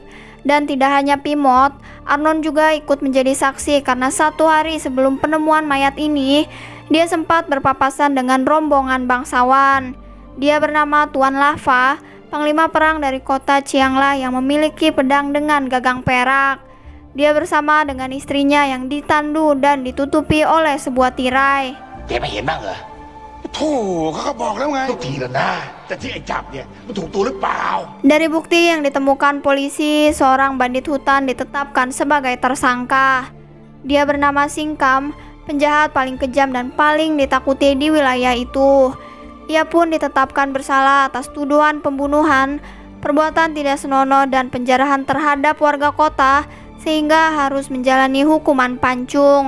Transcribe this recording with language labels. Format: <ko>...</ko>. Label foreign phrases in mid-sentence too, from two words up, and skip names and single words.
<id>Dan tidak hanya Pimot, Arnon juga ikut menjadi saksi karena satu hari sebelum penemuan mayat ini, dia sempat berpapasan dengan rombongan bangsawan. Dia bernama Tuan Lava, panglima perang dari kota Chiangla yang memiliki pedang dengan gagang perak. Dia bersama dengan istrinya yang ditandu dan ditutupi oleh sebuah tirai.</id> <th>แกไม่เห็นบ้างเหรอโธ่เขาก็บอกแล้วไงทุกทีแล้วนะแต่ที่ไอ้จับเนี่ยมันถูกตัวหรือเปล่า</th> <id>Dari bukti yang ditemukan polisi, seorang bandit hutan ditetapkan sebagai tersangka. Dia bernama Singkam, penjahat paling kejam dan paling ditakuti di wilayah itu. Ia pun ditetapkan bersalah atas tuduhan pembunuhan, perbuatan tidak senonoh dan penjarahan terhadap warga kota, sehingga harus menjalani hukuman pancung.</id>